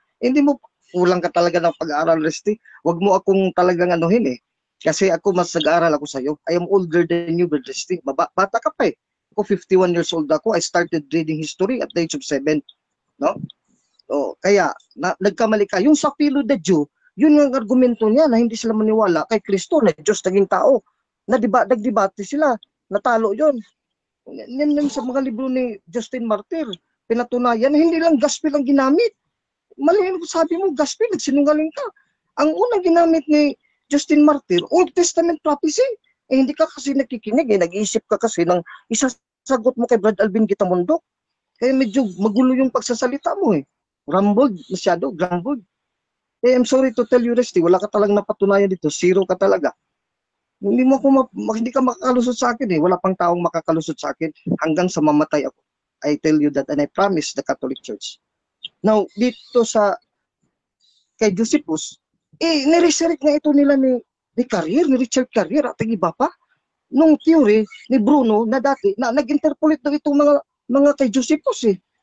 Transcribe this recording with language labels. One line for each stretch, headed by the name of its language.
Filipino: Hindi mo, kulang ka talaga ng pag-aaral, Resty. Huwag mo akong talagang anuhin eh. Kasi ako, mas nag-aaral ako sa iyo.
English: I am older than you, Brother Resty.
Filipino: Bata ka pa eh. Ako 51 years old ako.
English: I started reading history at the age of 7.
Filipino: No? Kaya, nagkamali ka. Yung sa Philo the Jew, yun yung argumento niya na hindi sila maniwala kay Kristo na Diyos naging tao. Nagdebate sila. Natalo yun. Yan sa mga libro ni Justin Martir. Pinatunayan na hindi lang gospel ang ginamit. Mali yung sabi mo, gospel, nagsinungaling ka. Ang unang ginamit ni Justin Martir, Old Testament prophecy. Hindi ka kasi nakikinig, nag-iisip ka kasi ng isasagot mo kay Brad Alvin Gitamundok. Kaya medyo magulo yung pagsasalita mo eh. Rambled, masyado, grumbled.
English: I'm sorry to tell you,
Filipino: Resty, wala ka talagang napatunayan dito, zero ka talaga. Hindi ka makakalusot sa akin eh, wala pang taong makakalusot sa akin hanggang sa mamatay ako.
English: I tell you that and I promise the Catholic Church.
Filipino: Now, dito kay Josephus, niresurrect nga ito nila ni Richard Carrier at iba pa. Nung theory ni Bruno na dati, na nag-interpolate daw itong mga kay Josephus eh.